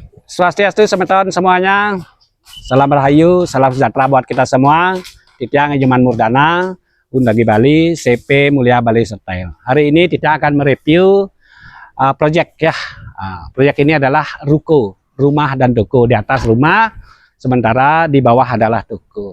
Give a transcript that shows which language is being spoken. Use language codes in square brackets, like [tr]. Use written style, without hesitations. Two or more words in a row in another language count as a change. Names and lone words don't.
[id] Swastiastu semeton semuanya. Salam Rahayu, salam sejahtera buat kita semua. Titiang Ejuman Murdana, Undagi Bali, CP Mulia Bali Style. Hari ini Titiang akan mereview project ya. Proyek ini adalah ruko, rumah dan toko. Di atas rumah, sementara di bawah adalah toko.